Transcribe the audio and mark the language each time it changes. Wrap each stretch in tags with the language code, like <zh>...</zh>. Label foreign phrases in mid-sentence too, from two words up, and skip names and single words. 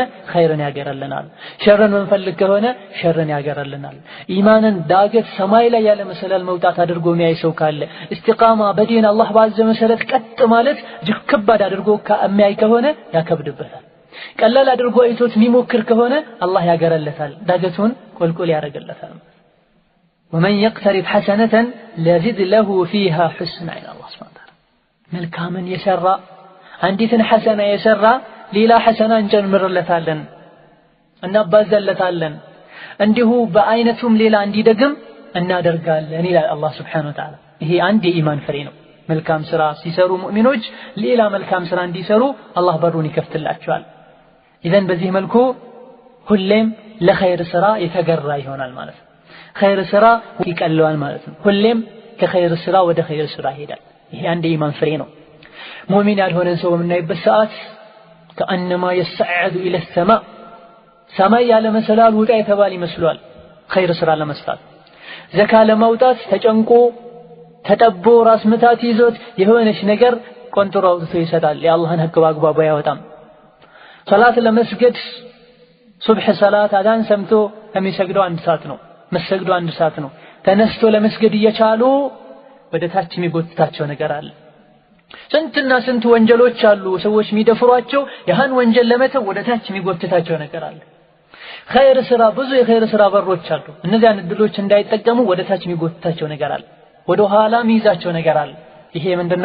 <am>ኸይርን ያገረልናል፣ ሸርን መንፈልግ ከሆነ ሸርን ያገረልናል። ኢማንን ዳገት ሰማይ ላይ ያለ መሰላል መውጣት አድርጎ የሚያይ ሰው ካለ ኢስቲቃማ በዲን አላህ ባዘዘ መሰረት ቀጥ ማለት እጅግ ከባድ አድርጎ የሚያይ ከሆነ ያከብድበታል። ቀላል አድርጎ አይቶት የሚሞክር ከሆነ አላህ ያገረለታል፣ ዳገቱን ቁልቁል ያደርግለታል።</am> <ar>ومن يقترف حسنة لزد له فيها حسنا إلى الله سبحانه وتعالى</ar> <am>መልካምን የሰራ አንዲትን ሐሰና የሰራ ሌላ ሐሰና እንጨምርለታለን እናባዛለታለን እንዲሁ በአይነቱም ሌላ እንዲደግም እናደርጋለን ይላል አላህ</am> <ar>سبحانه وتعالى።</ar> <am>ይሄ አንድ የኢማን ፍሬ ነው። መልካም ስራ ሲሰሩ ሙእሚኖች ሌላ መልካም ስራ እንዲሰሩ አላህ በሩን ይከፍትላቸዋል። ኢዘን በዚህ መልኩ ሁሌም ለኸይር ስራ የተገራ ይሆናል ማለት ነው። ኸይር ስራ ይቀለዋል ማለት ነው። ሁሌም ከኸይር ስራ ወደ ኸይር ስራ ይሄዳል። ይሄ አንድ የኢማን ፍሬ ነው። ሙእሚን ያልሆነ ሰው በምናይበት ሰዓት</am> <ar>كأنما يصعد إلى السماء</ar> <am>ሰማይ ያለ መሰላል ውጣ የተባለ ይመስሏል። ኸይር ስራ ለመስራት ዘካ ለማውጣት ተጨንቆ ተጠቦ ራስ ምታት ይዞት የሆነች ነገር ቆንጥሮ አውጥቶ ይሰጣል። የአላህን ሐቅ በአግባቡ አያወጣም። ሶላት ለመስገድ ሱብህ ሰላት አዳን ሰምቶ የሚሰግደው 1 ሰዓት ነው፣ መስገዱ 1 ሰዓት ነው። ተነስቶ ለመስገድ እየቻሉ ወደ ታች የሚጎትታቸው ነገር አለ። ስንትና ስንት ወንጀሎች አሉ ሰዎች የሚደፍሯቸው፣ ያን ወንጀል ለመተው ወደ ታች የሚጎትታቸው ነገር አለ። ኸይር ስራ ብዙ የኸይር ስራ በሮች አሉ። እነዚያን እድሎች እንዳይጠቀሙ ወደ ታች የሚጎትታቸው ነገር አለ፣ ወደ ኋላ የሚይዛቸው ነገር አለ። ይሄ ምንድነው?</am>